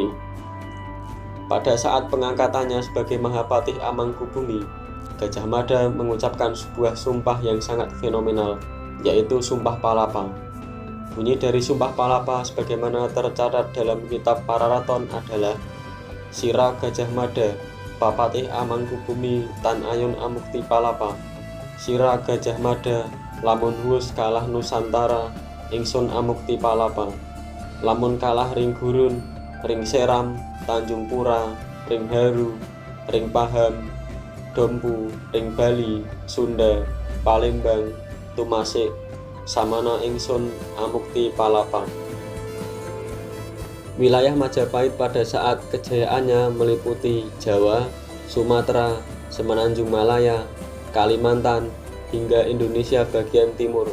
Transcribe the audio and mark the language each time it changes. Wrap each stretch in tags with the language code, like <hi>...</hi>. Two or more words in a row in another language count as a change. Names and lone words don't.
<id>Pada saat pengangkatannya sebagai Mahapatih Amangkubumi, Gajah Mada mengucapkan sebuah sumpah yang sangat fenomenal, yaitu Sumpah Palapa. Bunyi dari Sumpah Palapa sebagaimana tercatat dalam kitab Pararaton adalah Sira Gajah Mada, Papatih Amangkubumi</id> <kaw>Tan Ayun Amukti Palapa. Sira Gajah Mada, lamun wus kalah Nusantara, ingsun Amukti Palapa. Lamun kalah ring Gurun, ring Seram, Tanjung Pura, ring Haru, ring Paham, Dompu, ring Bali, Sunda, Palembang, Tumasik, samana ingsun Amukti Palapa.</kaw> <id>Wilayah Majapahit pada saat kejayaannya meliputi Jawa, Sumatera, Semenanjung Malaya, Kalimantan, hingga Indonesia bagian timur.</id>